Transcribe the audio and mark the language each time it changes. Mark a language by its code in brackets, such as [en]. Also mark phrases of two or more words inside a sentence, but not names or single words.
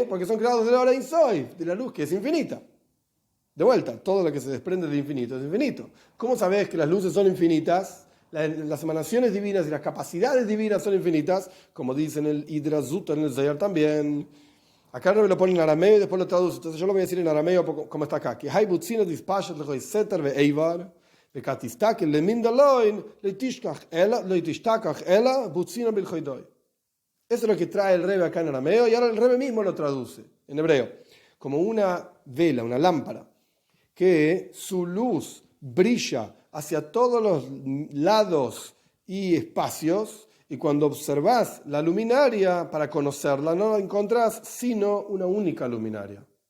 [es] Porque son creados de la hora Ein Sof, de la luz que es infinita. De vuelta, todo lo que se desprende del infinito es infinito. ¿Cómo sabes que las luces son infinitas? Las emanaciones divinas y las capacidades divinas son infinitas, como dice en el Hidrazut, en el Zayar también. Acá no me lo pone en arameo y después lo traduce. Entonces yo lo voy a decir en arameo como está acá. [arc] כהאי בוצינא דאתפשט לכל סטר ועבר, וכד אסתכל למנדע ליה לא אשתכח אלא בוצינא בלחודוי. [es] Eso es lo que trae el Rebbe acá en arameo y ahora el Rebbe mismo lo traduce en hebreo. Como una vela, una lámpara, que su luz brilla hacia todos los lados y espacios, y cuando observas la luminaria para conocerla no la encontrás sino una única luminaria.